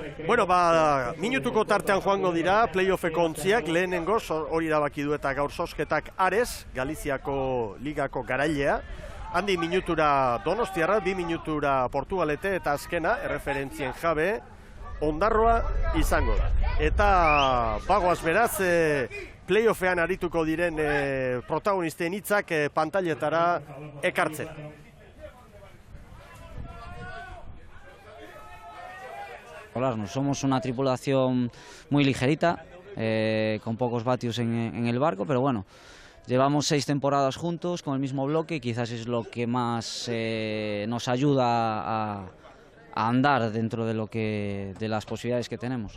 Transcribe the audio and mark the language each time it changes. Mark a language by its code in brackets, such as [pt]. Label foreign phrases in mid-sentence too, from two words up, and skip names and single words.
[eu] Minutuko tartean joango dira, playoffeko ontziak, lehenengoz, hori erabaki du eta gaur zozketak Ares, Galiziako ligako garailea, handi minutura Donostiarra, 2 minutura Portugalete, eta azkena, erreferentzien jabe, Hondarroa izango da. Eta bagoaz beraz, playoffean arituko diren protagonisten hitzak pantailetara ekartzen. [es] Somos una tripulación muy ligerita, con pocos vatios en el barco, pero bueno, llevamos 6 temporadas juntos con el mismo bloque y quizás es lo que más nos ayuda a andar dentro de las posibilidades que tenemos.